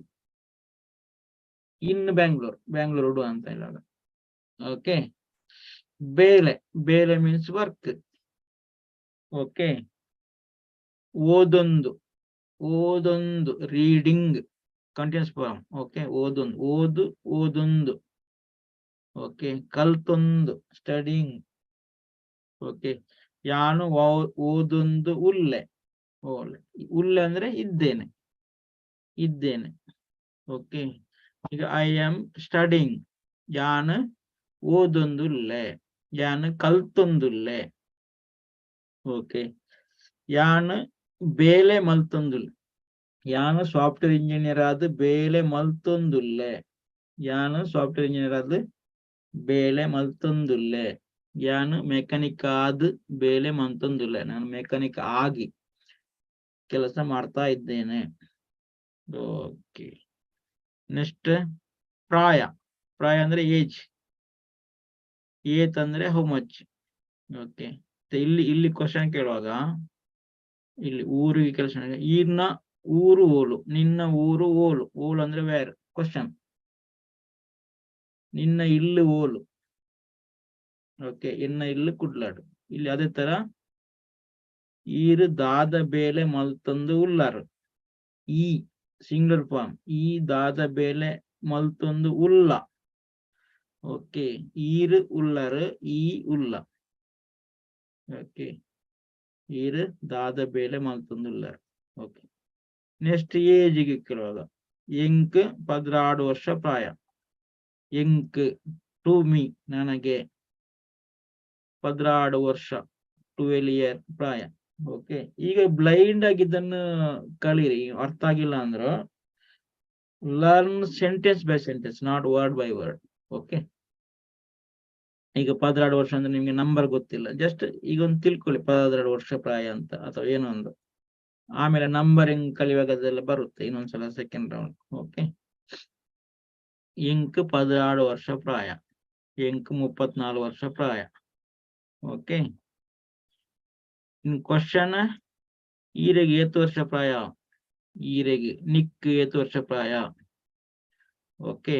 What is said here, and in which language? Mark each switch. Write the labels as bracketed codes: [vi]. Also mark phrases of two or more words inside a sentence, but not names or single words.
[kn] ಇನ್ ಬ್ಯಾಂಗ್ಳೂರ್, ಬ್ಯಾಂಗ್ಳೂರು ಡು ಅಂತ ಹೇಳೋದು. [en] Okay, bele. Bele means work. [tcy] ಓಕೆ, ಓದೊಂದು. [en] ಓದೊಂದು reading continuous form. ಓಕೆ, [tcy] ಓದೊಂದು, ಓದು, ಓದೊಂದು. ಓಕೆ, ಕಲ್ತೊಂದು ಸ್ಟಡಿಂಗ್. ಓಕೆ, ಯಾನು ಓದೊಂದು ಉಲ್ಲೆ. [kn] ಉಲ್ಲೆ ಅಂದ್ರೆ ಇದ್ದೇನೆ, ಇದ್ದೇನೆ. [en] ಓಕೆ, ಈಗ I am studying. [tcy] ಯಾನ್ ಓದೊಂದುಲ್ಲೆ, ಯಾನ್ ಕಲ್ತೊಂದುಲ್ಲೆ. ಓಕೆ, ಯಾನ್ ಬೇಲೆ ಮಲ್ತೊಂದುಲ್ಲೆ. ಯಾನು [en] software engineer [tcy] ಆದ್ ಬೇಲೆ ಮಲ್ತೊಂದುಲ್ಲೆ. ಯಾನು [en] software engineer [tcy] ಆದ್ ಬೇಲೆ ಮಲ್ತೊಂದುಲ್ಲೆ. ಯಾನು ಮೆಕ್ಯಾನಿಕ್ ಆದ್ ಬೇಲೆ ಮಲ್ತೊಂದುಲ್ಲೆ. [kn] ನಾನು ಮೆಕ್ಯಾನಿಕ್ ಆಗಿ ಕೆಲಸ ಮಾಡ್ತಾ ಇದ್ದೇನೆ. [en] Okay. Next ಪ್ರಾಯ. [kn] ಪ್ರಾಯ ಅಂದ್ರೆ ಏಜ್. ಏತ್ ಅಂದ್ರೆ [en] how much. [kn] ಓಕೆ. ಇಲ್ಲಿ ಕ್ವಶನ್ ಕೇಳುವಾಗ ಇಲ್ಲಿ ಊರಿಗೆ ಕೆಲಸ [tcy] ಇನ್ನ ಊರು ಓಲು. ನಿನ್ನ ಊರು ಓಲು. ಓಲು ಅಂದ್ರೆ ವೇರ್. ಕ್ವಶನ್. ನಿನ್ನ ಇಲ್ಲು ಓಲು. ಓಕೆ. ಇನ್ನ ಇಲ್ಲು ಕುಡ್ಲಾಡು. [kn] ಇಲ್ಲಿ ಅದೇ ತರ [tcy] ಈರು ದಾದ ಬೇಲೆ ಮಲ್ತೊಂದು ಉಲ್ಲಾರು. ಈ [en] single form. [tcy] ಈ ದಾದ ಬೇಲೆ ಮಲ್ತೊಂದು ಉಲ್ಲ. ಓಕೆ. ಈರು ಉಲ್ಲರು. ಈ ಉಲ್ಲ. ಓಕೆ. ಈರು ದಾದ ಬೇಲೆ ಮಲ್ತೊಂದು ಉಲ್ಲರು. ಓಕೆ. [kn] ನೆಕ್ಸ್ಟ್ ಏಜಿಗೆ ಕೇಳುವಾಗ [tcy] ಎಂಕ್ 16 ವರ್ಷ ಪ್ರಾಯ. [kn] ಎಂಕ್ [en] to me [kn] ನನಗೆ 16 ವರ್ಷ 12 ಇಯರ್ ಪ್ರಾಯ. ಓಕೆ. ಈಗ ಬ್ಲೈಂಡ್ ಆಗಿ ಇದನ್ನು ಕಲೀರಿ. ಅರ್ಥ ಆಗಿಲ್ಲ ಅಂದ್ರ [en] learn sentence by sentence, not word by word. [kn] ಓಕೆ. ಈಗ 16 ವರ್ಷ ಅಂದ್ರೆ ನಿಮ್ಗೆ ನಂಬರ್ ಗೊತ್ತಿಲ್ಲ, ಜಸ್ಟ್ ಈಗ ಒಂದು ತಿಳ್ಕೊಳ್ಳಿ 16 ವರ್ಷ ಪ್ರಾಯ ಅಂತ ಅಥವಾ ಏನೋ ಒಂದು. ಆಮೇಲೆ ನಂಬರಿಂಗ್ ಕಲಿಯುವಾಗ ಅದೆಲ್ಲ ಬರುತ್ತೆ ಇನ್ನೊಂದ್ಸಲ [en] second round. [kn] ಓಕೆ. [tcy] ಎಂಕ್ 16 ವರ್ಷ ಪ್ರಾಯ. ಎಂಕ್ 34 ವರ್ಷ ಪ್ರಾಯ. ಓಕೆ. [en] in question [tcy] ಈರೆಗೆ ಏತು ವರ್ಷ ಪ್ರಾಯ. ಈರೆಗೆ ನಿಕ್ ಏತು ವರ್ಷ ಪ್ರಾಯ. ಓಕೆ.